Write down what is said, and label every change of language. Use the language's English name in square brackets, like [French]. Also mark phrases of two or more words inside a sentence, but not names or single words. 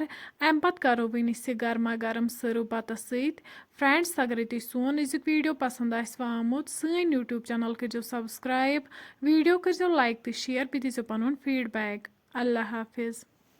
[Kashmiri] अम पत करो वन गर्मा गर्म सर्व बतस सत फ्रेंड्स अगर तुम सोन अजुक वीडियो पसंद आमुत सन यूट्यूब चैनल करो सब्सक्राइब वीडियो करो लाइक तो शेयर बे दीजिए पन फीडबैक अल्लाह हाफिज़।